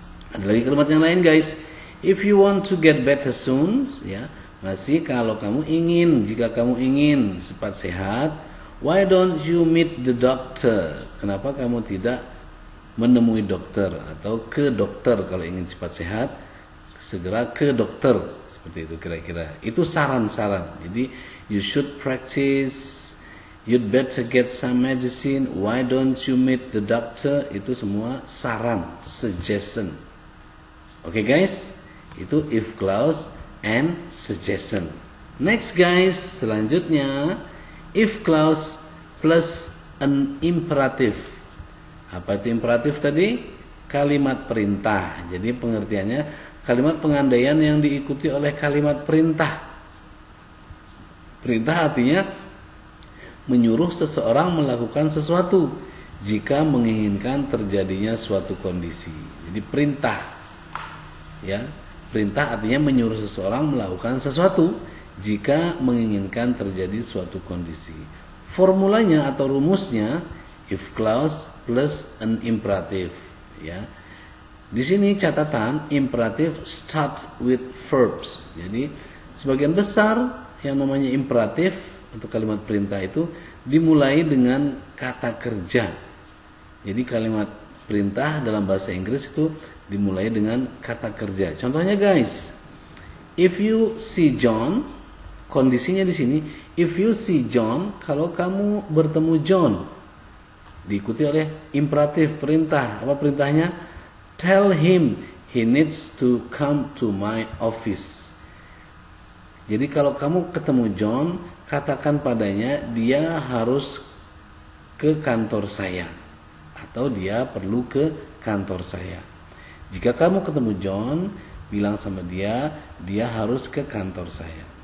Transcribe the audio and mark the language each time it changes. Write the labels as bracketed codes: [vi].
[id] Ada lagi kalimat yang lain guys. [en] If you want to get better soon, [id] ya, masih kalau kamu ingin, jika kamu ingin cepat sehat, [en] why don't you meet the doctor? [id] Kenapa kamu tidak menemui dokter atau ke dokter kalau ingin cepat sehat? Segera ke dokter, seperti itu kira-kira. Itu saran-saran. Jadi [en] you should practice, you'd better get some medicine, why don't you meet the doctor? [id] Itu semua saran, suggestion. Oke guys, itu [en] if clause and suggestion. Next guys, [id] selanjutnya [en] if clause plus an imperative. [id] Apa itu imperatif tadi? Kalimat perintah. Jadi pengertiannya kalimat pengandaian yang diikuti oleh kalimat perintah. Perintah artinya menyuruh seseorang melakukan sesuatu jika menginginkan terjadinya suatu kondisi. Jadi perintah, ya, perintah artinya menyuruh seseorang melakukan sesuatu jika menginginkan terjadi suatu kondisi. Formulanya atau rumusnya if clause plus an imperative, ya. Di sini catatan [en] imperative start with verbs. [id] Jadi sebagian besar yang namanya imperatif atau kalimat perintah itu dimulai dengan kata kerja. Jadi kalimat perintah dalam bahasa Inggris itu dimulai dengan kata kerja. Contohnya guys, [en] if you see John, [id] kondisinya di sini if you see John, kalau kamu bertemu John, diikuti oleh imperatif perintah. Apa perintahnya? [en] Tell him he needs to come to my office. [id] Jadi kalau kamu ketemu John, katakan padanya dia harus ke kantor saya atau dia perlu ke kantor saya. Jika kamu ketemu John, bilang sama dia harus ke kantor saya.